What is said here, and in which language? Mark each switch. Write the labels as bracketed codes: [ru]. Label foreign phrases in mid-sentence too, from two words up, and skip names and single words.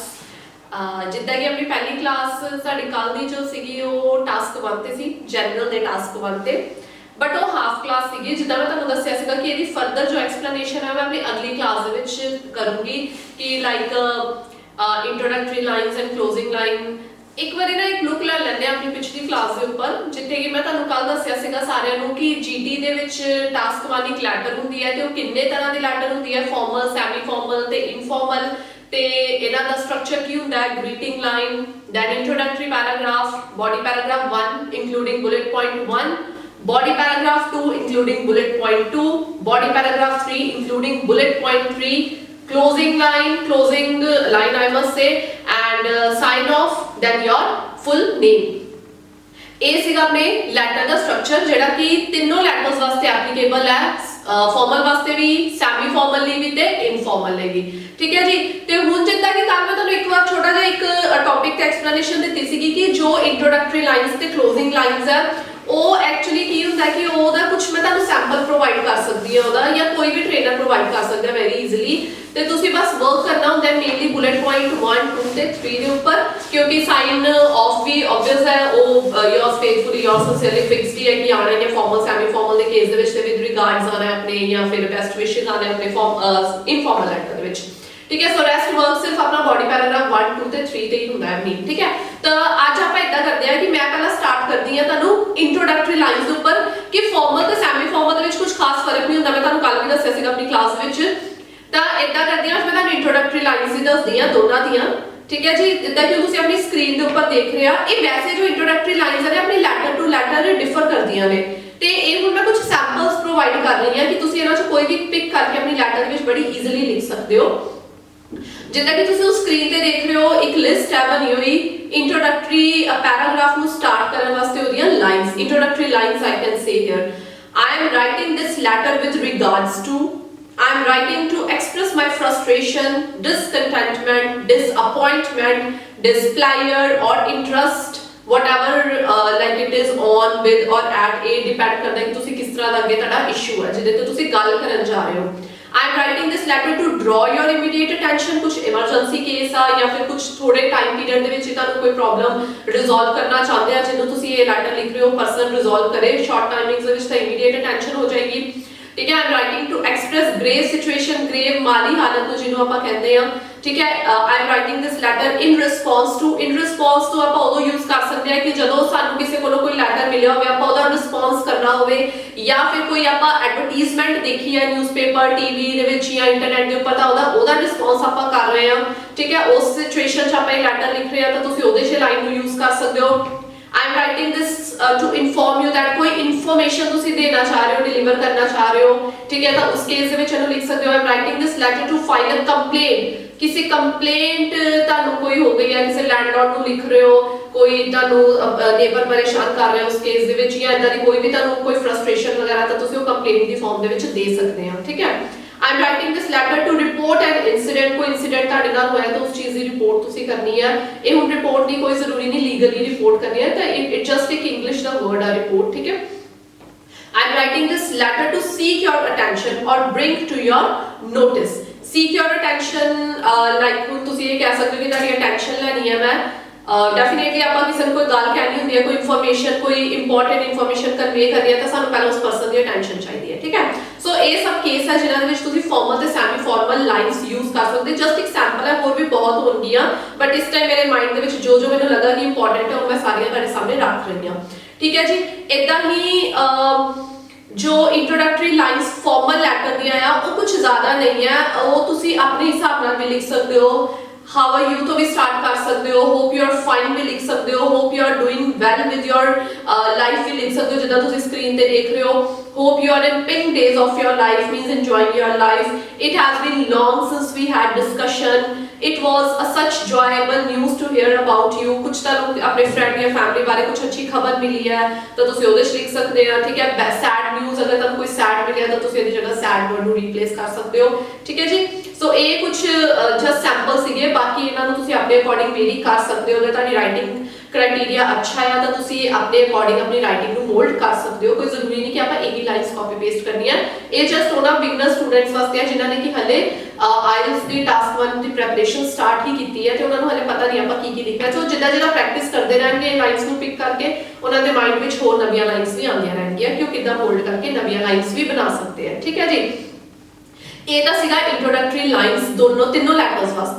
[pa] ਜਿੱਦਾਂ ਕਿ ਆਪਣੀ ਪਹਿਲੀ ਕਲਾਸ ਸਾਡੀ ਕੱਲ ਦੀ ਜੋ ਸੀਗੀ ਉਹ ਟਾਸਕ 1 ਤੇ ਸੀ, ਜਨਰਲ ਦੇ ਟਾਸਕ 1 ਤੇ, ਬਟ ਉਹ [en] half class [pa] ਸੀਗੀ। ਜਿੱਦਾਂ ਮੈਂ ਤੁਹਾਨੂੰ ਦੱਸਿਆ ਸੀਗਾ ਕਿ ਇਹਦੀ ਫਰਦਰ ਜੋ ਐਕਸਪਲੇਨੇਸ਼ਨ ਹੈ ਮੈਂ ਆਪਣੀ ਅਗਲੀ ਕਲਾਸ ਦੇ ਵਿੱਚ ਕਰੂੰਗੀ ਕਿ [en] like introductory lines and closing line. [pa] ਇੱਕ ਬਾਰੀ ਨਾ ਇੱਕ ਲੁੱਕ ਲੈ ਲੈਂਦੇ ਆਪਣੀ ਪਿਛਲੀ ਕਲਾਸ ਕੇ ਉੱਪਰ, ਜਿੱਥੇ ਕਿ ਮੈਂ ਤੁਹਾਨੂੰ ਕੱਲ ਦੱਸਿਆ ਸੀਗਾ ਸਾਰਿਆਂ ਨੂੰ ਕਿ ਜੀਟੀ ਦੇ ਵਿੱਚ ਟਾਸਕ 1 ਇੱਕ ਲੈਟਰ ਹੁੰਦੀ ਹੈ ਤੇ ਉਹ ਕਿੰਨੇ ਤਰ੍ਹਾਂ ਦੀ ਲੈਟਰ ਹੁੰਦੀ ਹੈ, [en] formal, semi formal [pa] ਤੇ ਇਨਫਾਰਮਲ। ਤੇ ਇਹਦਾ ਦਾ ਸਟਰਕਚਰ ਕੀ ਹੁੰਦਾ ਹੈ, [en] greeting line, then introductory paragraph, body paragraph 1 including bullet point 1, body paragraph 2 including bullet point 2, body paragraph 3 including bullet point 3, closing line I must say, and sign off, then your full name। [pa] ਇਹ ਸੀਗਾ ਆਪਣੇ ਲੈਟਰ ਦਾ ਸਟਰਕਚਰ ਜਿਹੜਾ ਕਿ ਤਿੰਨੋਂ ਲੈਟਰਸ ਵਾਸਤੇ ਐਪਲੀਕੇਬਲ ਹੈ, ਫਾਰਮਲ ਵਾਸਤੇ ਵੀ, [en] semi formal [pa] ਲਈ ਵੀ ਤੇ ਇਨਫਾਰਮਲ ਲਈ ਵੀ। ਠੀਕ ਹੈ ਜੀ। ਤੇ ਹੁਣ ਜਿੱਦਾਂ ਕਿ ਕੱਲ ਮੈਂ ਤੁਹਾਨੂੰ ਇੱਕ ਵਾਰ ਛੋਟਾ ਜਿਹਾ ਇੱਕ ਟੌਪਿਕ ਤੇ ਐਕਸਪਲੇਨੇਸ਼ਨ ਦਿੱਤੀ ਸੀਗੀ ਕਿ ਜੋ [en] introductory lines [pa] ਤੇ [en] closing lines [pa] ਹੈ ਉਹ ਐਕਚੁਅਲੀ ਕੀ ਹੁੰਦਾ ਕਿ ਉਹਦਾ ਕੁਝ ਮੈਂ ਤੁਹਾਨੂੰ [en] sample provide [pa] ਕਰ ਸਕਦੀ ਹਾਂ ਉਹਦਾ, ਜਾਂ ਕੋਈ ਵੀ [en] trainer provide [pa] ਕਰ ਸਕਦਾ [en] very easily. [pa] ਤੇ ਤੁਸੀਂ ਬਸ ਵਰਕ ਕਰਨਾ ਹੁੰਦਾ [en] mainly bullet point [pa] 1 2 ਤੇ 3 ਦੇ ਉੱਪਰ, ਕਿਉਂਕਿ [en] sign off [pa] ਵੀ ਆਬਵੀਅਸ ਹੈ, ਉਹ [en] yours faithfully yours sincerely fixed [pa] ਹੀ ਹੈ ਕਿ ਆਣਾ ਹੈ [en] formal semi formal [pa] ਦੇ ਕੇਸ ਦੇ ਵਿੱਚ ਤੇ [en] with regards [pa] ਆਣਾ ਆਪਣੇ, ਜਾਂ ਫਿਰ [en] best wishes [pa] ਆਣਾ ਆਪਣੇ [en] informal letter [pa] ਦੇ ਵਿੱਚ। ਠੀਕ ਹੈ। ਸੋ [en] rest work [pa] ਸਿਰਫ ਆਪਣਾ [en] body paragraph [pa] 1 2 ਤੇ 3 ਤੇ ਹੀ ਹੁੰਦਾ ਹੈ ਮੇਨ। ਠੀਕ ਹੈ। ਤਾਂ ਅੱਜ ਆਪਾਂ ਇਦਾਂ ਕਰਦੇ ਹਾਂ ਕਿ ਮੈਂ ਪਹਿਲਾਂ ਸਟਾਰਟ ਕਰਦੀ ਹਾਂ ਤੁਹਾਨੂੰ [en] introductory lines [pa] ਦੇ ਉੱਪਰ ਕਿ ਫਾਰਮਲ ਤੇ [en] semi formal [pa] ਦੇ ਵਿੱਚ ਕੁਝ ਖਾਸ ਫਰਕ ਨਹੀਂ ਹੁੰਦਾ। ਮੈਂ ਤੁਹਾਨੂੰ ਕੱਲ ਵੀ ਦੱਸਿਆ ਸੀਗਾ ਆਪਣੀ ਕਲਾਸ ਵਿੱਚ। ਤਾਂ ਇਦਾਂ ਕਰਦੀ ਹਾਂ, ਮੈਂ ਤੁਹਾਨੂੰ [en] introductory lines [pa] ਹੀ ਦੱਸਦੀ ਹਾਂ ਦੋਨਾਂ ਦੀਆਂ। ਠੀਕ ਹੈ ਜੀ। ਜਿੱਦਾਂ ਕਿ ਤੁਸੀਂ ਆਪਣੀ ਸਕਰੀਨ ਦੇ ਉੱਪਰ ਦੇਖ ਰਹੇ ਆ, ਇਹ ਵੈਸੇ ਜੋ [en] introductory lines [pa] ਨੇ ਆਪਣੀ [en] letter to letter differ [pa] ਕਰਦੀਆਂ ਨੇ, ਤੇ ਇਹ ਹੁਣ ਮੈਂ ਕੁਝ [en] samples provide [pa] ਕਰ ਰਹੀ ਹਾਂ ਕਿ ਤੁਸੀਂ ਇਹਨਾਂ ਚੋਂ ਕੋਈ ਵੀ ਪਿਕ ਕਰਕੇ ਆਪਣੀ ਲੈਟਰ ਦੇ ਵਿੱਚ ਬੜੀ ਈਜ਼ੀਲੀ ਲਿਖ ਸਕਦੇ ਹੋ। ਜਿੱਦਾਂ ਕਿ ਤੁਸੀਂ ਸਕਰੀਨ ਤੇ ਦੇਖ ਰਹੇ ਹੋ, ਇੱਕ ਲਿਸਟ ਹੈ ਬਣੀ ਹੋਈ [en] introductory paragraph [pa] ਨੂੰ ਸਟਾਰਟ ਕਰਨ ਵਾਸਤੇ ਉਹਦੀਆਂ [en] lines, introductory lines I can say here. I am writing this letter with regards to, I am writing to express my frustration, discontentment, disappointment, displeasure or interest, whatever like it is on, with or at, [pa] ਇਹ depend ਕਰਦਾ ਕਿ ਤੁਸੀਂ ਕਿਸ ਤਰ੍ਹਾਂ ਦਾ ਅੱਗੇ ਤੁਹਾਡਾ ਇਸ਼ੂ ਹੈ ਜਿਹਦੇ ਤੇ ਤੁਸੀਂ ਗੱਲ ਕਰਨ ਜਾ ਰਹੇ ਹੋ। [en] I am writing this letter to draw your immediate attention, [pa] कुछ [en] emergency case [pa] ਆ ਜਾਂ ਫਿਰ ਕੁਝ ਥੋੜੇ [en] time period [pa] ਦੇ ਵਿੱਚ ਤੁਹਾਨੂੰ ਕੋਈ [en] problem resolve [pa] ਕਰਨਾ ਚਾਹੁੰਦੇ ਆ, ਜਿਹਨੂੰ ਤੁਸੀਂ ਇਹ ਲੈਟਰ ਲਿਖ ਰਹੇ ਹੋ [en] person resolve [pa] ਕਰੇ [en] short timings [pa] ਦੇ ਵਿੱਚ ਤਾਂ [en] immediate attention [pa] ਹੋ ਜਾਏਗੀ। ਠੀਕ ਹੈ। [en] I am writing to express grave situation, grave [pa] ਮਾਲੀ ਹਾਲਤ ਨੂੰ ਜਿਹਨੂੰ ਆਪਾਂ ਕਹਿੰਦੇ ਆ। ਠੀਕ ਹੈ। [en] I am writing this letter in response to, in response to [pa] ਆਪਾਂ ਉਦੋਂ ਯੂਜ਼ ਕਰ ਸਕਦੇ ਆ ਕਿ ਜਦੋਂ ਸਾਨੂੰ ਕਿਸੇ ਕੋਲੋਂ ਕੋਈ ਲੈਟਰ ਮਿਲਿਆ ਹੋਵੇ, ਆਪਾਂ ਉਹਦਾ ਰਿਸਪੌਂਸ ਕਰਨਾ ਹੋਵੇ, ਜਾਂ ਫਿਰ ਕੋਈ ਆਪਾਂ ਐਡਵਰਟਾਈਜ਼ਮੈਂਟ ਦੇਖੀ ਹੈ [en] newspaper TV [pa] ਦੇ ਵਿੱਚ ਜਾਂ ਇੰਟਰਨੈਟ ਦੇ ਉੱਪਰ, ਤਾਂ ਉਹਦਾ ਰਿਸਪੌਂਸ ਆਪਾਂ ਕਰ ਰਹੇ ਹਾਂ। ਠੀਕ ਹੈ। ਉਸ ਸਿਚੁਏਸ਼ਨ 'ਚ ਆਪਾਂ ਇਹ ਲੈਟਰ ਲਿਖ ਰਹੇ ਆ ਤਾਂ ਤੁਸੀਂ ਉਹਦੇ 'ਚ ਲਾਈਨ ਨੂੰ ਯੂਜ਼ ਕਰ ਸਕਦੇ ਹੋ। [en] I am writing this to inform you that [pa] कोई information ਤੁਸੀਂ ਦੇਣਾ ਚਾਹ ਰਹੇ ਹੋ, ਡਿਲੀਵਰ ਕਰਨਾ ਚਾਹ ਰਹੇ ਹੋ। ਠੀਕ ਹੈ। ਤਾਂ ਉਸ ਕੇਸ ਦੇ ਵਿੱਚ ਇਹਨੂੰ ਲਿਖ ਸਕਦੇ ਹੋ [en] I am writing this letter to file a complaint, [pa] ਕਿਸੇ ਕੰਪਲੇਂਟ ਤੁਹਾਨੂੰ ਕੋਈ ਹੋ ਗਈ ਹੈ, ਕਿਸੇ ਲੈਂਡਲॉर्ड ਨੂੰ ਲਿਖ ਰਹੇ ਹੋ, ਕੋਈ ਤੁਹਾਨੂੰ ਨੇਬਰ ਪਰੇਸ਼ਾਨ ਕਰ ਰਿਹਾ ਉਸ ਕੇਸ ਦੇ ਵਿੱਚ, ਜਾਂ ਇਦਾਂ ਦੀ ਕੋਈ ਵੀ ਤੁਹਾਨੂੰ ਕੋਈ ਫਰਸਟ੍ਰੇਸ਼ਨ ਵਗੈਰਾ, ਤਾਂ ਤੁਸੀਂ ਉਹ ਕੰਪਲੇਂਟ ਦੀ ਫਾਰਮ ਦੇ ਵਿੱਚ ਦੇ ਸਕਦੇ ਹੋ। ਠੀਕ ਹੈ। [en] I am writing this letter to report an incident, [pa] ਕੋਈ incident ਤੁਹਾਡੇ ਨਾਲ ਹੋਇਆ ਤਾਂ ਉਸ ਚੀਜ਼ ਦੀ ਰਿਪੋਰਟ ਤੁਸੀਂ ਕਰਨੀ ਹੈ। ਇਹ ਹੁਣ ਰਿਪੋਰਟ ਦੀ ਕੋਈ ਜ਼ਰੂਰੀ ਨਹੀਂ [en] legally report [pa] ਕਰਨੀ ਹੈ, ਤਾਂ [en] it just [pa] ਇੱਕ ਇੰਗਲਿਸ਼ ਦਾ ਵਰਡ ਆ ਰਿਪੋਰਟ। ਠੀਕ ਹੈ। [en] I am writing this letter to seek your attention or bring to your notice, seek your attention like [pa] ਹੁਣ ਤੁਸੀਂ ਇਹ ਕਹਿ ਸਕਦੇ ਹੋ ਕਿ ਤੁਹਾਡੀ attention ਲੈਣੀ ਹੈ ਮੈਂ। ਡੈਫੀਨੇਟਲੀ ਆਪਾਂ ਕਿਸੇ ਨੂੰ ਕੋਈ ਗੱਲ ਕਹਿਣੀ ਹੁੰਦੀ ਹੈ, ਕੋਈ ਇਨਫੋਰਮੇਸ਼ਨ, ਕੋਈ [en] important information convey [pa] ਕਰਨੀ ਹੈ, ਤਾਂ ਸਾਨੂੰ ਪਹਿਲਾਂ ਉਸ ਪਰਸਨ ਦੀ ਅਟੈਂਸ਼ਨ ਚਾਹੀਦੀ ਹੈ। ਠੀਕ ਹੈ। ਸੋ ਇਹ ਸਭ ਕੇਸ ਹੈ ਜਿਨ੍ਹਾਂ ਦੇ ਵਿੱਚ ਤੁਸੀਂ ਫਾਰਮਲ ਤੇ [en] semi formal lines use [pa] ਕਰ ਸਕਦੇ। ਜਸਟ ਇੱਕ ਸੈਂਪਲ ਹੈ, ਹੋਰ ਵੀ ਬਹੁਤ ਹੋਣਗੀਆਂ, ਬਟ ਇਸ ਟਾਈਮ ਮੇਰੇ ਮਾਈਂਡ ਦੇ ਵਿੱਚ ਜੋ ਮੈਨੂੰ ਲੱਗਾ ਕਿ ਇੰਪੋਰਟੈਂਟ ਹੈ ਉਹ ਮੈਂ ਸਾਰੀਆਂ ਤੁਹਾਡੇ ਸਾਹਮਣੇ ਰੱਖ ਰਹੀ ਹਾਂ। ਠੀਕ ਹੈ ਜੀ। ਇਦਾਂ ਹੀ ਜੋ [en] introductory lines formal letter [pa] ਦੀਆਂ ਆ ਉਹ ਕੁਝ ਜ਼ਿਆਦਾ ਨਹੀਂ ਹੈ, ਉਹ ਤੁਸੀਂ ਆਪਣੇ ਹਿਸਾਬ ਨਾਲ ਵੀ ਲਿਖ ਸਕਦੇ ਹੋ। [en] How are you [pa] ਤੋਂ ਵੀ ਸਟਾਰਟ ਕਰ ਸਕਦੇ ਹੋ, [en] hope you are fine [pa] ਵੀ ਲਿਖ ਸਕਦੇ ਹੋ, [en] hope you are doing well with your life [pa] ਵੀ ਲਿਖ ਸਕਦੇ ਹੋ ਜਿੱਦਾਂ ਤੁਸੀਂ ਸਕਰੀਨ ਤੇ ਦੇਖ ਰਹੇ ਹੋ। [en] hope you are in pink days of your life means enjoying your life, it has been long since we had discussion, it was a such joyable news to hear about you, [pa] ਕੁਝ ਤੁਹਾਨੂੰ ਆਪਣੇ ਫਰੈਂਡ ਜਾਂ ਫੈਮਿਲੀ ਬਾਰੇ ਕੁਝ ਅੱਛੀ ਖਬਰ ਮਿਲੀ ਹੈ ਤਾਂ ਤੁਸੀਂ ਉਹਦੇ 'ਚ ਲਿਖ ਸਕਦੇ ਆ। ਠੀਕ ਹੈ। [en] sad news, [pa] ਅਗਰ ਤੁਹਾਨੂੰ ਕੋਈ ਸੈਡ ਮਿਲਿਆ ਤਾਂ ਤੁਸੀਂ ਇਹਦੀ ਜਗ੍ਹਾ [en] sad word [pa] ਨੂੰ ਰੀਪਲੇਸ ਕਰ ਸਕਦੇ ਹੋ। ਠੀਕ ਹੈ ਜੀ। ਸੋ ਇਹ ਕੁਝ [en] just sample [pa] ਸੀਗੇ, ਬਾਕੀ ਇਹਨਾਂ ਨੂੰ ਤੁਸੀਂ ਆਪਣੇ ਅਕੋਰਡਿੰਗ ਵੇਰੀ ਕਰ ਸਕਦੇ ਹੋ। ਅਗਰ ਤੁਹਾਡੀ [en] writing criteria [hi] अच्छा है तो तुसी अपने अकॉर्डिंग अपनी राइटिंग ਨੂੰ मोल्ड कर सकते हो। कोई जरूरी नहीं कि आप एक ही [en] lines copy paste [hi] करनी है। [pa] ये जस्ट ਉਹਨਾਂ [en] beginner students [pa] ਵਾਸਤੇ ਹੈ ਜਿਨ੍ਹਾਂ ਨੇ ਕਿ ਹਲੇ ਆਇਲਸ ਦੀ ਟਾਸਕ 1 ਦੀ ਪ੍ਰੈਪਰੇਸ਼ਨ ਸਟਾਰਟ ਹੀ ਕੀਤੀ ਹੈ ਤੇ ਉਹਨਾਂ ਨੂੰ ਹਲੇ ਪਤਾ ਨਹੀਂ ਆਪਾਂ ਕੀ ਲਿਖਣਾ। ਸੋ ਜਿੱਦਾਂ ਜਿੱਦਾਂ ਪ੍ਰੈਕਟਿਸ ਕਰਦੇ ਰਹਿਣਗੇ ਲਾਈਨਸ ਨੂੰ ਪਿਕ ਕਰਕੇ ਉਹਨਾਂ ਦੇ ਮਾਈਂਡ ਵਿੱਚ ਹੋਰ ਨਵੀਆਂ ਲਾਈਨਸ ਵੀ ਆਉਂਦੀਆਂ ਰਹਿਣਗੀਆਂ ਕਿ ਉਹ ਕਿੱਦਾਂ ਮੋਲਡ ਕਰਕੇ ਨਵੀਆਂ ਲਾਈਨਸ ਵੀ ਬਣਾ ਸਕਦੇ ਆ। ਠੀਕ ਹੈ ਜੀ, ਇਹ ਤਾਂ ਸੀਗਾ [en] introductory lines [pa] ਦੋਨੋਂ ਤਿੰਨੋਂ ਲੈਟਰਸ ਵਾਸਤੇ।